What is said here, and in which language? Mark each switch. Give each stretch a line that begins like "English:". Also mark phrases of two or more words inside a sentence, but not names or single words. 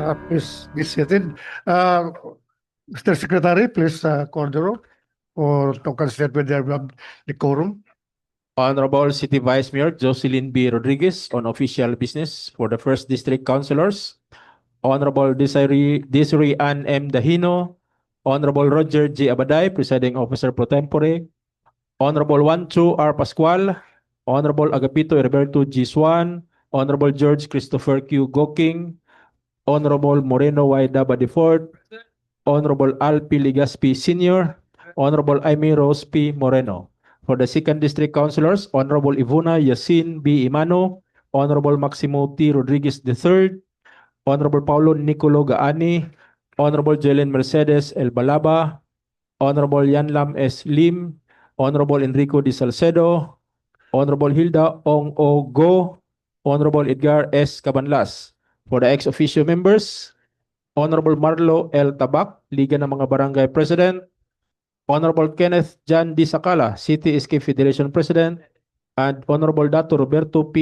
English: Please be seated. Mr. Secretary, please call the roll or to consider with the quorum. Honorable City Vice Mayor Jocelyn B. Rodriguez on official business for the First District Councilors. Honorable Desiree Ann M. Dahino. Honorable Roger G. Abaday, Presiding Officer Pro Tempore. Honorable Wancho R. Pascual. Honorable Agapito Heriberto G. Swan. Honorable George Christopher Q. Goking. Honorable Moreno Y. Dabadifort. Honorable Alpi Ligaspi Sr. Honorable Aimee Rose P. Moreno. For the Second District Councilors, Honorable Ivona Yasin B. Imano, Honorable Maximo T. Rodriguez III, Honorable Paulo Nicolo Gaani, Honorable Jelen Mercedes El Balaba, Honorable Yanlam S. Lim, Honorable Enrico D. Salcedo, Honorable Hilda Ong O. Go, Honorable Edgar S. Cabanlas. For the ex-officio members, Honorable Marlo L. Tabak, Liga ng mga Barangay President, Honorable Kenneth Jan D. Sakala, City Escape Federation President, and Honorable Dato Roberto P.